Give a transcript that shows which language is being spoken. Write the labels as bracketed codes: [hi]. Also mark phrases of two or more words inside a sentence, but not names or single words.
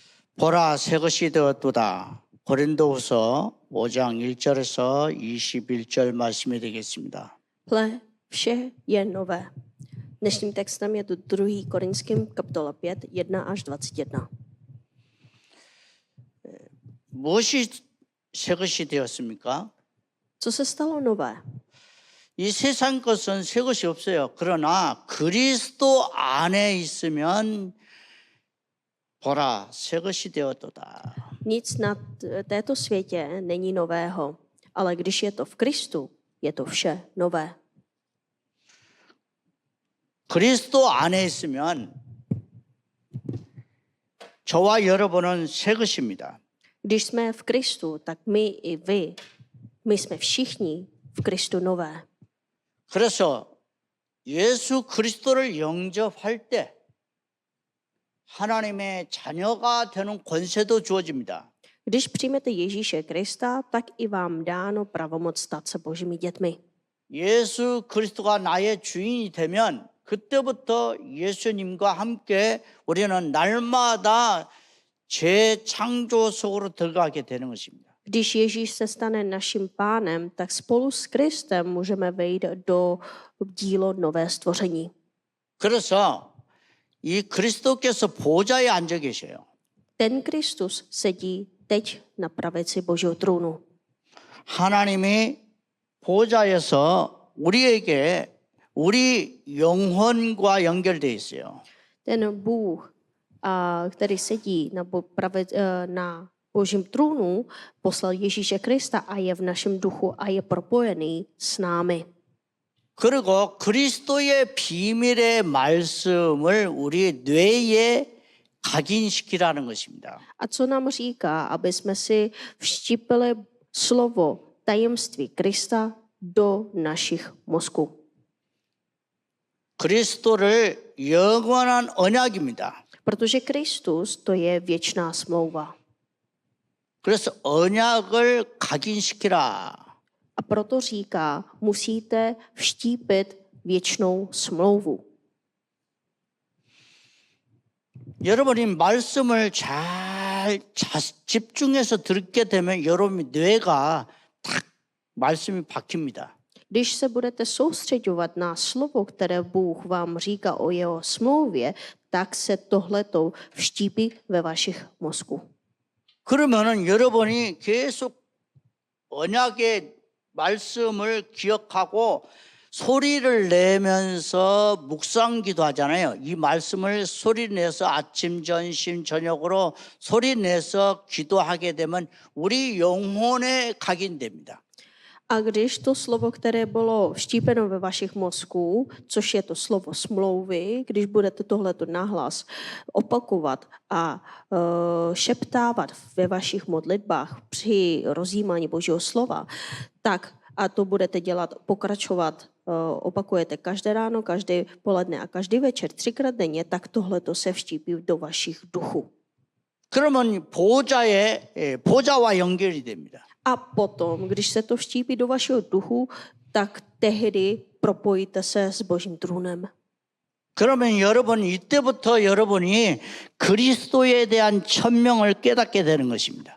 [ko] 보라 새 것이 되었도다. 고린도후서 5장 1절에서 21절 말씀이 되겠습니다. [cs] Hle, vše je nové. Dnešním textem je to 2. Korinským kapitola 5, 1 až 21. [ko] 무엇이 새 것이 되었습니까? [cs] Co se stalo nové? [ko] 이 세상 것은 새 것이 없어요. 그러나 그리스도 안에 있으면 보라 새 것이 되었도다. [cs] Nic na této světě není nového, ale když je to v Kristu, je to vše nové. [ko] 그리스도 안에 있으면 저와 여러분은 새 것입니다. [cs] Když jsme v Kristu, tak my i vy, my jsme všichni v Kristu nové. [ko] 그래서 예수 그리스도를 영접할 때 하나님의 자녀가 되는 권세도 주어집니다. [cs] Když přijmete Ježíše Krista, tak i vám dáno pravomoc stát se božími dětmi. [ko] 예수 그리스도가 나의 주인이 되면 그때부터 예수님과 함께 우리는 날마다 재창조 속으로 들어가게 되는 것입니다. [cs] Když Ježíš se stane naším pánem, tak spolu s Kristem můžeme vejít do dílo nové stvoření. [ko] 그래서 이 그리스도께서 보좌에 앉아 계셔요. [cs] Ten Kristus sedí teď na pravici Božího trůnu. [ko] 하나님이 보좌에서 우리에게 우리 영혼과 연결되어 있어요. [cs] Ten Bůh, který sedí na Božím trůnu, poslal Ježíše Krista a je v našem duchu a je propojený s námi. [ko] 그리고 그리스도의 비밀의 말씀을 우리 뇌에 각인시키라는 것입니다. [cs] A co nám říká, aby jsme si vštípili slovo tajemství Krista do našich mozků. [ko] 그리스도를 영원한 언약입니다. [cs] Protože Kristus to je věčná smlouva. [ko] 그래서 언약을 각인시키라. [cs] A proto říká, musíte vštípit věčnou smlouvu. [ko] 여러분이 말씀을 잘 집중해서 듣게 되면 여러분의 뇌가 딱 말씀이 박힙니다. [cs] Když se budete soustředovat na slovo, které Bůh vám říká o jeho smlouvě, tak se tohleto vštípí ve vašich mozku. [ko] 그러면은 여러분이 계속 언약의 말씀을 기억하고 소리를 내면서 묵상기도 하잖아요. 이 말씀을 소리 내서 아침, 점심, 저녁으로 소리 내서 기도하게 되면 우리 영혼에 각인됩니다. [cs] A když to slovo, které bylo vštípeno ve vašich mozků, což je to slovo smlouvy, když budete tohleto nahlas opakovat a šeptávat ve vašich modlitbách při rozjímání Božího slova, tak a to budete dělat, pokračovat, opakujete každé ráno, každé poledne a každý večer, 3krát denně, tak tohleto se vštípí do vašich duchů. [ko] 그러면 보좌와 연결이 됩니다. [cs] A potom, když se to vštípí do vašeho duchu, tak tehdy propojíte se s Božím trůnem. [ko] 그러면 이때부터 여러분이 그리스도에 대한 천명을 깨닫게 되는 것입니다.